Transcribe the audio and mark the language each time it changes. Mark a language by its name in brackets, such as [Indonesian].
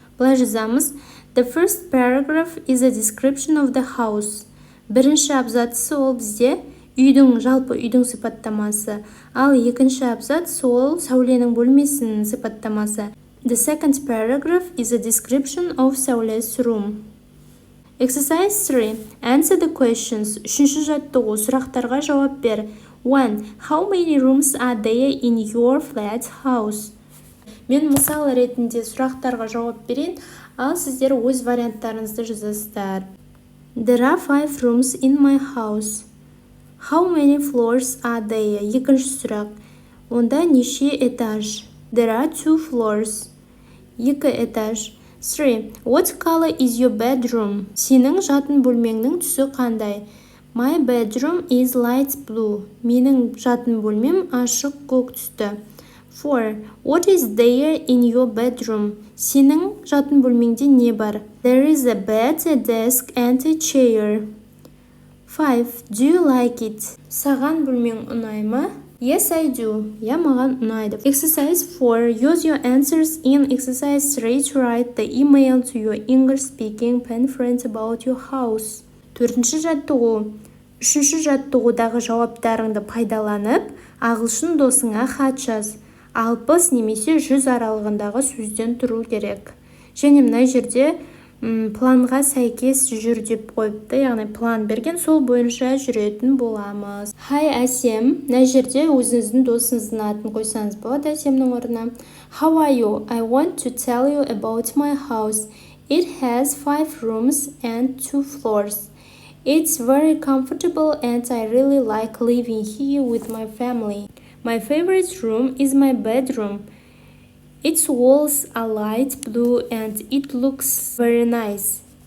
[Kazakh] Былай жазамыз. [English] The first paragraph is a description of the house. [Kazakh] Бірінші абзацы ол бізде жалпы үйдің сипаттамасы. Ал екінші абзац ол Сәуленің бөлмесінің сипаттамасы. [English] The second paragraph is a description of Сәуле's room. Exercise 3. Answer the questions. [Kazakh] Үшінші жаттығу, сұрақтарға жауап бер. 1. [English] How many rooms are there in your flat house? [Kazakh] Мен мысал ретінде сұрақтарға жауап берейін, ал сіздер өз варианттарыңызды жазасыздар. [English] There are 5 rooms in my house. How many floors are there? [Kazakh] Екінші сұрақ. Онда неше этаж? [English] There are 2 floors. [Kazakh] 2 этаж. [English] 3. What color is your bedroom? [Kazakh] Сенің жатын бөлмеңнің түсі қандай? [English] My bedroom is light blue. [Kazakh] Менің жатын бөлмем ашық көк түсті. 4. [English] What is there in your bedroom? [Kazakh] Сенің жатын бөлмеңде не бар? [English] There is a bed, a desk and a chair. 5. Do you like it? [Kazakh] Саған бөлмең ұнай ма? [English] Yes, I do. [Kazakh] Я маған ұнайды. [English] Exercise 4. Use your answers in exercise 3 to write the email to your English-speaking pen friend about your house. [Kazakh] 4-ші жаттығу. 3-ші жаттығудағы жауаптарыңды пайдаланып, ағылшын досыңа хат жаз. 60 немесе 100 аралығындағы сөзден тұру керек. Және мына жерде планға сәйкес жүр деп қойыпты, яғни план берген, сол бойынша жүретін боламыз. Hi Әсем, мына жерде өзіңіздің досыңыздың атын қойсаңыз болады Әсемнің орнына. [English] How are you? I want to tell you about my house. It has 5 rooms and 2 floors. It's very comfortable and I really like living here with my family. My favorite room is my bedroom. Its walls are light blue and it looks very nice.